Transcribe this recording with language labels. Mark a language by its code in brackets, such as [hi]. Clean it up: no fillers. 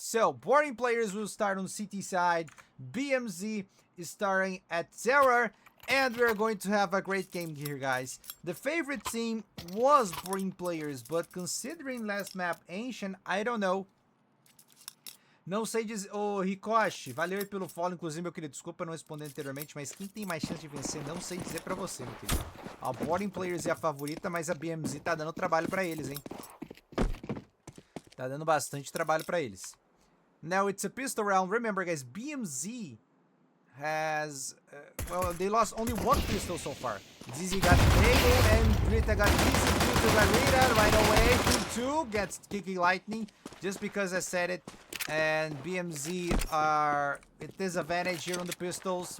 [en] So, boring players will start on CT side. BMZ is starting at Terror. And we're going to have a great game here, guys. The favorite team was boring players, but considering last map Ancient, I don't know. [pt] Não sei dizer... Ô, Rikoshi, valeu aí pelo follow. Inclusive, meu querido, desculpa não responder anteriormente, mas quem tem mais chance de vencer, não sei dizer pra você, meu querido. A boring players é a favorita, mas a BMZ tá dando trabalho pra eles, hein? Tá dando bastante trabalho pra eles. [en] Now, it's a pistol round. Remember, guys, BMZ has well, they lost only 1 pistol so far. Dizzy got Mayo and Rita got Dizzy. Rita got Rita right away. 2-2 gets Kiki Lightning just because I said it. And BMZ are at disadvantage here on the pistols.